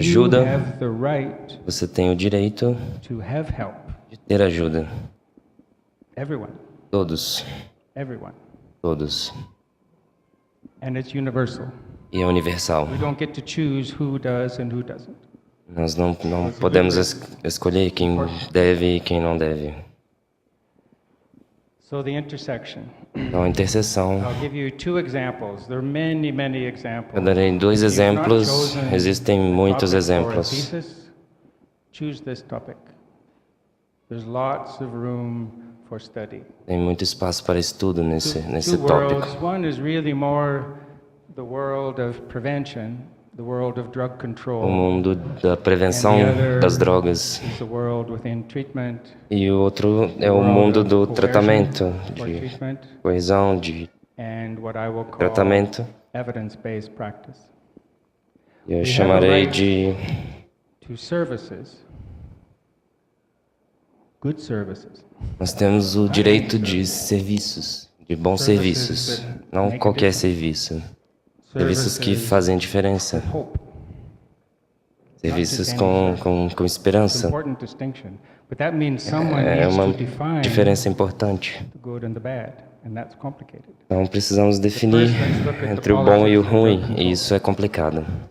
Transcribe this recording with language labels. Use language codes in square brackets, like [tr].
[pt] ajuda, [en] have the right [pt] você tem o direito [en] to have help. [pt] de ter ajuda. [en] Everyone. [pt] Todos. [en] Everyone. [pt] Todos. [en] And it's universal. [pt] E é universal. [en] We don't get to choose who does and who doesn't. [pt] Nós não podemos escolher quem deve e quem não deve. [en] So the intersection. [pt] Então, a interseção. [en] I'll give you two examples. There are many, many examples. [pt] Eu darei 2 exemplos. Existem muitos exemplos. [en] Choose this topic. There's lots of room for study. [pt] Tem muito espaço para estudo nesse [en] Two [pt] tópico. [en] worlds. One is really more the world of prevention, the world of drug [pt] O [en] control. [pt] mundo da prevenção das drogas. [en] Is the world within treatment. [pt] E o outro é o mundo do tratamento, de coesão, de [en] And what I will call [pt] tratamento. [en] evidence-based practice. [pt] Eu chamarei de [en] To services. Good services. [pt] nós temos o direito de serviços, de bons serviços, não qualquer serviço. Serviços que fazem diferença. [en] Hope. [pt] Serviços com esperança. [en] Important distinction. But that means someone [pt] É [en] needs [pt] uma [en] to define [pt] diferença importante. [en] the good and the bad, and that's complicated. [pt] Então precisamos definir entre o bom e o ruim, e isso é complicado.